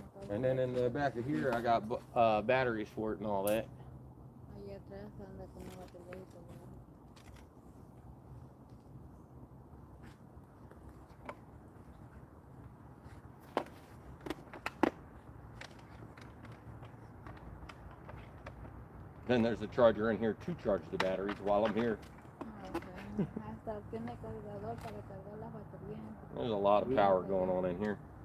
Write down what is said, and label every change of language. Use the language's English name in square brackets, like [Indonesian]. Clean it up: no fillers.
[English] And then in the back of here, I got batteries for it and all that. [Spanish] Ahí atrás anda con una batería y todo. [English] Then there's a charger in here to charge the batteries while I'm here. Okay. [Spanish] Hasta tiene cargador para cargar las baterías. [English] There's a lot of power going on in here.